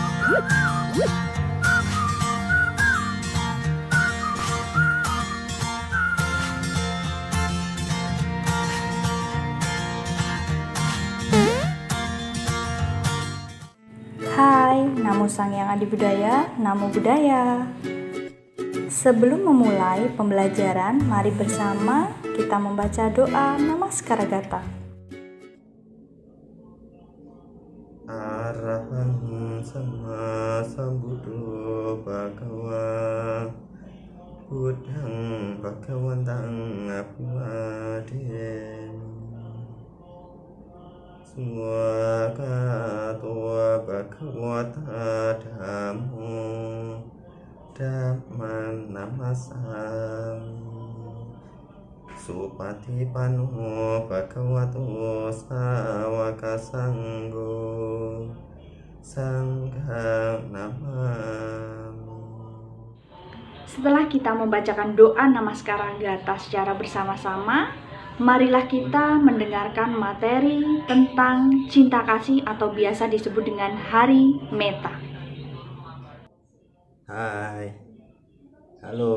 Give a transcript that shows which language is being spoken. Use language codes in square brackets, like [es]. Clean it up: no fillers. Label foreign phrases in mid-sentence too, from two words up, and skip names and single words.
[pi] Hai, Namo Sangyang Adi Budaya, Namo Buddhaya. [id] Sebelum memulai pembelajaran, mari bersama kita membaca doa Namaskara Gata. [pi] Arahang Sama Sambuddho Bhagava Buddhang Bhagawantang Abhiwademi Swagato Bhagavata Dhammo Dhamman Namasami Supatipanno Bhagavato Sawaka Sanggo Sanghang Namami. [id] Setelah kita membacakan doa Namaskara Gata secara bersama-sama, marilah kita mendengarkan materi tentang cinta kasih atau biasa disebut dengan Hari Metta. Hai, halo.